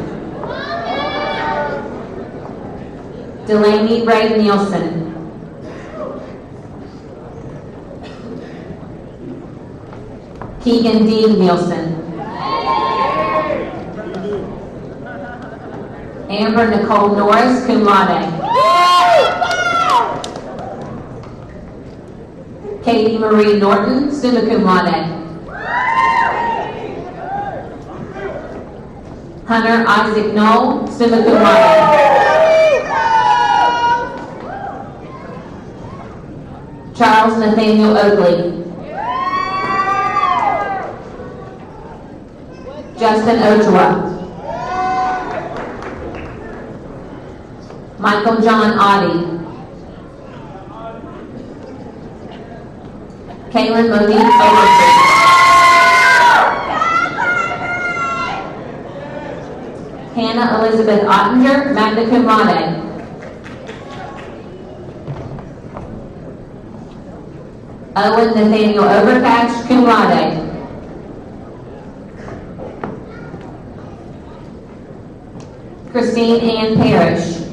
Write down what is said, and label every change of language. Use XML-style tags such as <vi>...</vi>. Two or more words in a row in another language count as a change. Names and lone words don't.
<en>Delaney Ray Nielsen. Keegan D. Nielsen. Amber Nicole Norris,</en> <la>cum laude.</la> <en>Katie Marie Norton,</en> <la>summa cum laude.</la> <en>Hunter Isaac Knoll,</en> <la>summa cum laude.</la> <en>Charles Nathaniel Oakley. Justin Ochoa. Michael John Audie. Kaylin Monique Overton. Hannah Elizabeth Ottinger,</en> <la>magna cum laude.</la> <en>Owen Nathaniel Overcatch,</en> <la>cum laude.</la> <en>Christine Ann Parrish.</en>